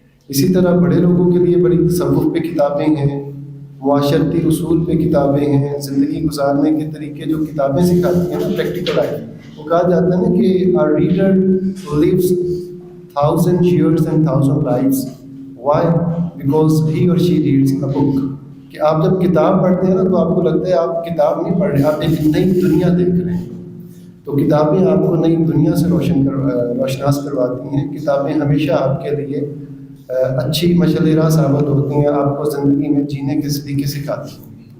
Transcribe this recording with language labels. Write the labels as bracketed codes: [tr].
[ur] اسی طرح بڑے لوگوں کے لیے بڑی تصوف پہ کتابیں ہیں, معاشرتی اصول پہ کتابیں ہیں, زندگی گزارنے کے طریقے جو کتابیں سکھاتی ہیں نا, پریکٹیکل لائف. وہ کہا جاتا ہے نا کہ [en] our reader lives 1,000 years and 1,000 lives. Why? Because he or she reads a book. [ur] کہ آپ جب کتاب پڑھتے ہیں نا تو آپ کو لگتا ہے آپ کتاب نہیں پڑھ رہے, آپ ایک نئی دنیا دیکھ رہے ہیں. تو کتابیں آپ کو نئی دنیا سے روشناس کرواتی ہیں. کتابیں ہمیشہ آپ کے لیے اچھی مشعل راہ ثابت ہوتی ہیں, آپ کو زندگی میں جینے کے طریقے سکھاتی ہیں.